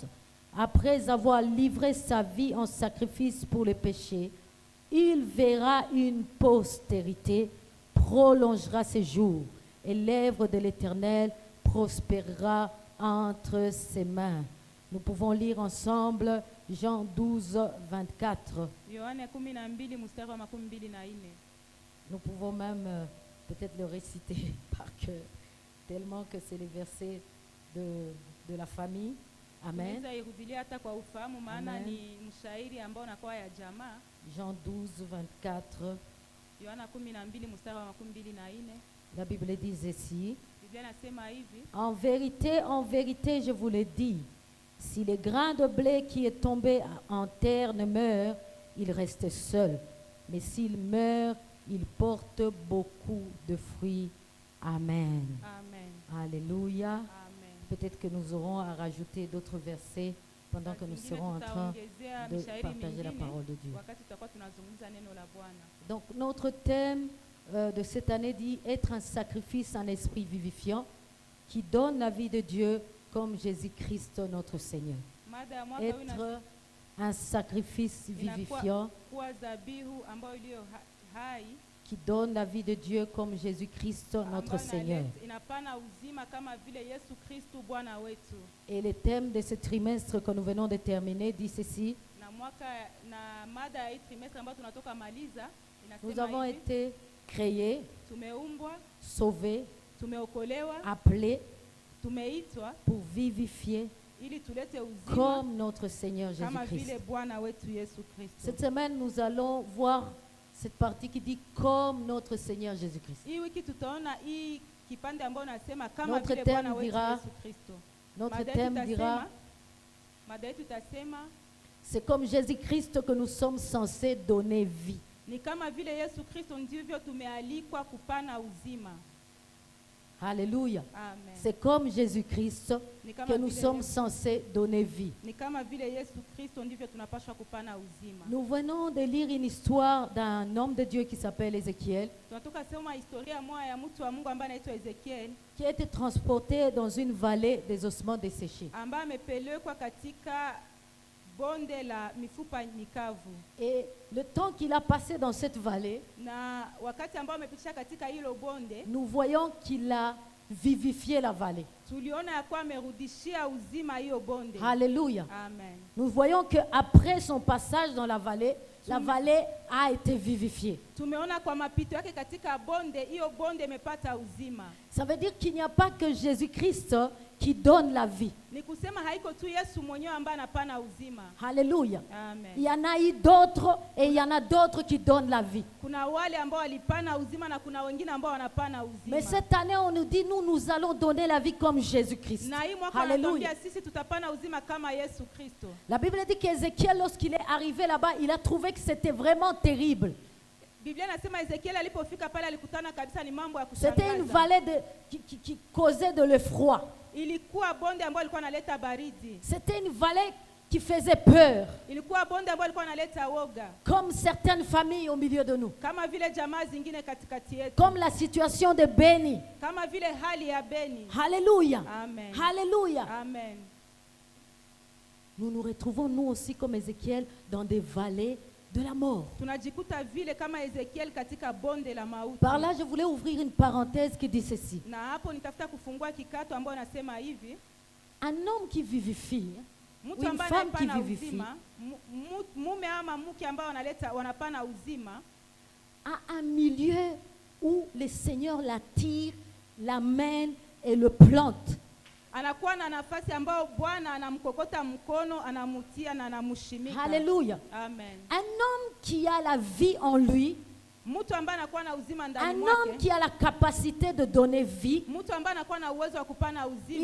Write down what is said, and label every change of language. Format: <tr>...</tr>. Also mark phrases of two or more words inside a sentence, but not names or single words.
<fr>Après avoir livré sa vie en sacrifice pour les péchés, il verra une postérité, prolongera ses jours, et l'œuvre de l'Éternel prospérera entre ses mains. Nous pouvons lire ensemble Jean 12, 24.</fr> <sw>Yohane 12 mstari wa 24.</sw> <fr>Nous pouvons même peut-être le réciter par cœur, tellement que c'est les versets de la famille. Amen.</fr> <sw>Tunaweza irudilia hata kwa ufahamu maana Amen. ni mshairi ambao unakuwa ya jamaa.</sw> <fr>Jean 12, 24.</fr> <sw>Yohana 12 mstari wa 24.</sw> <fr>La Bible dit ceci.</fr> <sw>Biblia inasema hivi,</sw> <fr>En vérité, je vous le dis, si le grain de blé qui est tombé en terre ne meurt, il reste seul. Mais s'il meurt, il porte beaucoup de fruits. Amen. amen, Alléluia. amen. Peut-être que nous aurons à rajouter d'autres versets pendant que nous</fr> <sw>Zingine</sw> <fr>serons en train</fr> <sw>tutaongezea</sw> <fr>de</fr> <sw>mishairi</sw> <fr>partager la</fr> <sw>mingine</sw> <fr>parole de Dieu.</fr> <sw>wakati tutakuwa tunazungumza neno la Bwana.</sw> <fr>Donc notre thème de cette année dit être un sacrifice en esprit vivifiant qui donne la vie de Dieu comme Jésus-Christ notre Seigneur.</fr> <sw>Mada ya mwaka huu</sw> <fr>Être un sacrifice vivifiant</fr> <sw>inakuwa dhabihu ambayo iliyo hai</sw> <fr>qui donne la vie de Dieu comme Jésus-Christ notre</fr> <sw>ambayo</sw> <fr>Seigneur.</fr> <sw>inapana uzima kama vile Yesu Kristu Bwana wetu.</sw> <fr>Et le thème de ce trimestre que nous venons de terminer dit ceci:</fr> <sw>Na mwaka na mada ya hii trimestre ambayo tunatoka maliza</sw> <fr>nous</fr> <sw>inasema</sw> <fr>avons</fr> <sw>hivi,</sw> <fr>été créés,</fr> <sw>tumeumbwa,</sw> <fr>sauvés,</fr> <sw>tumeokolewa,</sw> <fr>appelés</fr> <sw>tumeitwa</sw> <fr>pour vivifier</fr> <sw>ili tulete uzima</sw> <fr>comme notre Seigneur</fr> <sw>kama</sw> <fr>Jésus-Christ.</fr> <sw>vile Bwana wetu Yesu Kristo.</sw> <fr>Cette semaine, nous allons voir cette partie qui dit comme notre Seigneur Jésus-Christ.</fr> <sw>Hii wiki tutaona hii kipande ambayo nasema kama</sw> <fr>Notre</fr> <sw>vile</sw> <fr>thème</fr> <sw>Bwana wetu dira- Yesu Kristo.</sw> <fr>Notre</fr> <sw>Mada</sw> <fr>thème</fr> <sw>yetu dira, mada yetu itasema</sw> <fr>c'est comme Jésus-Christ que nous sommes censés donner vie.</fr> <sw>ni kama vile Yesu Kristo ndivyo tumealikwa kupana uzima.</sw> <fr>Alléluia.</fr> <sw>Amen.</sw> <fr>C'est comme Jésus-Christ</fr> <sw>Ni kama</sw> <fr>que nous</fr> <sw>vile</sw> <fr>sommes</fr> <sw>Yesu-</sw> <fr>censés donner vie.</fr> <sw>Ni kama vile Yesu Kristo ndivyo tunapaswa kupana uzima.</sw> <fr>Nous venons de lire une histoire d'un homme de Dieu qui s'appelle Ézéchiel,</fr> <sw>Tunatoka sema historia moja ya mtu wa Mungu ambaye anaitwa Ezekiel</sw> <fr>qui a été transporté dans une vallée des ossements desséchés.</fr> <sw>ambaye amepelekwa katika bonde la mifupa mikavu.</sw> <fr>Et le temps qu'il a passé dans cette vallée,</fr> <sw>Na wakati ambao amepitisha katika hilo bonde,</sw> <fr>nous voyons qu'il a vivifié la vallée.</fr> <sw>tuliona ya kuwa amerudishia uzima hiyo bonde.</sw> <fr>Alléluia.</fr> <sw>Amen.</sw> <fr>Nous voyons qu'après son passage dans la vallée a été vivifiée.</fr> <sw>Tumeona kwa mapito yake katika bonde, hiyo bonde imepata uzima.</sw> <fr>Ça veut dire qu'il n'y a pas que Jésus-Christ qui donne la vie.</fr> <sw>Ni kusema haiko tu Yesu mwenyewe ambaye anapana uzima.</sw> <fr>Alléluia.</fr> <sw>Amen.</sw> <fr>Il y en a eu d'autres et il y en a d'autres qui donnent la vie.</fr> <sw>Kuna wale ambao walipana uzima na kuna wengine ambao wanapana uzima.</sw> <fr>Mais cette année, on nous dit, nous allons donner la vie comme Jésus-Christ.</fr> <sw>Na hii mwaka</sw> <fr>Alléluia.</fr> <sw>anatuambia sisi tutapana uzima kama Yesu Kristo.</sw> <fr>La Bible dit qu'Ézéchiel, lorsqu'il est arrivé là-bas, il a trouvé que c'était vraiment terrible.</fr> <sw>Biblia inasema Ezekiel alipofika pale alikutana kabisa ni mambo ya</sw> <fr>C'était une</fr> <sw>kushangaza.</sw> <fr>vallée qui causait de l'effroi.</fr> <sw>Ilikuwa bonde ambayo ilikuwa inaleta baridi.</sw> <fr>C'était une vallée qui faisait peur,</fr> <sw>Ilikuwa bonde ambayo ilikuwa inaleta woga.</sw> <fr>comme certaines familles au milieu de nous,</fr> <sw>Kama vile jamaa zingine katikati yetu.</sw> <fr>comme la situation de Béni.</fr> <sw>Kama vile hali ya Beni.</sw> <fr>Alléluia.</fr> <sw>Amen.</sw> <fr>Alléluia.</fr> <sw>Amen.</sw> <fr>Nous nous retrouvons, nous aussi, comme Ézéchiel, dans des vallées de la mort.</fr> <sw>Tunajikuta vile kama Ezekiel katika bonde la mauti.</sw> <fr>Par là, je voulais ouvrir une parenthèse qui dit ceci.</fr> <sw>Na hapo nitafuta kufungua kikato ambayo nasema hivi,</sw> <fr>Un homme qui vivifie,</fr> <sw>mtu</sw> <fr>une</fr> <sw>ambaye</sw> <fr>femme qui</fr> <sw>anapana</sw> <fr>vivifie,</fr> <sw>uzima, mume ama mke ambao wanapana uzima,</sw> <fr>a un milieu où le Seigneur l'attire, l'amène et le plante.</fr> <sw>anakuwa na nafasi ambao Bwana anamkokota mkono, anamutia na anamshimika.</sw> <fr>Alléluia.</fr> <sw>Amen.</sw> <fr>Un homme qui a la vie en lui,</fr> <sw>Mtu ambaye anakuwa na uzima ndani</sw> <fr>un homme</fr> <sw>mwake,</sw> <fr>qui a la capacité de donner vie,</fr> <sw>mtu ambaye anakuwa na uwezo wa kupana</sw> <fr>il</fr>